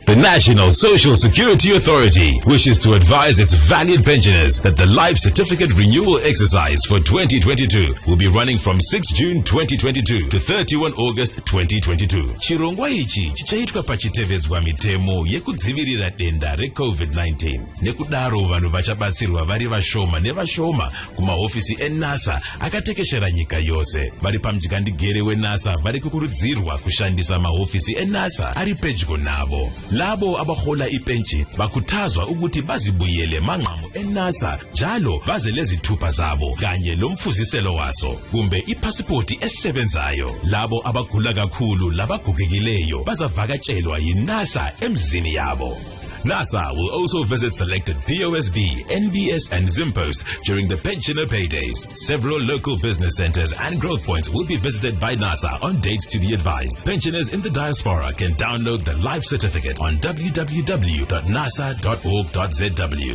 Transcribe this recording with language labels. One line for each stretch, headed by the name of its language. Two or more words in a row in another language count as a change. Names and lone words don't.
English: The National Social Security Authority wishes to advise its valued pensioners that the Life Certificate Renewal Exercise for 2022 will be running from 6 June 2022 to 31 August 2022.
Shona: Chirongwa ichi chichaitwa pachitevedzwa mitemo yekudzivirira denda re-COVID-19. Nekudaro vanhu vachabatsirwa vari vashoma nevashoma kumahofisi eNASA akatekeshera nyika yose. Vari pamudyandigere weNASA vari kukurudzirwa kushandisa mahofisi eNASA ari pedyo navo.
North Ndebele: Labo abahola ipension bakhuthazwa ukuthi bazibuyele manqamu eNASA njalo baze lezithupha zabo kanye lomfuziselo waso kumbe ipasipoti esebenzayo. Labo abagula kakhulu labagugekileyo bazavakatshelwa yiNASA emzini yabo.
English: NASA will also visit selected POSB, NBS and Zimpost during the pensioner paydays. Several local business centers and growth points will be visited by NASA on dates to be advised. Pensioners in the diaspora can download the Life Certificate on www.nasa.org.zw.